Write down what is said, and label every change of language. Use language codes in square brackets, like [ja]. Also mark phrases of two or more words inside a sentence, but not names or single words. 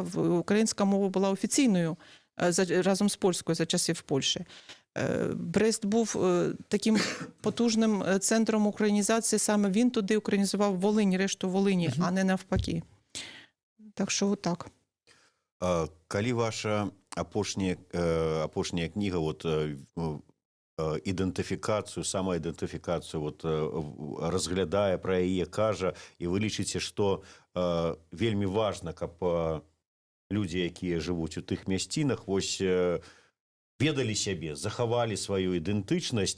[uk] Українська мова була офіційною разом з польською за часів Польщі. Брест був таким потужним центром українізації, саме він туди українізував Волинь, решту Волині, а не навпаки. Так що отак. [be] Калі ваша апошняя кніга вот, ідэнтыфікацыю, самаідэнтыфікацыю вот, разглядае, пра яе кажа, і вы лічыце, што вельмі важна, каб людзі, якія жывуць у тых мясцінах, вось ведалі сябе, захавалі сваю ідэнтычнасць.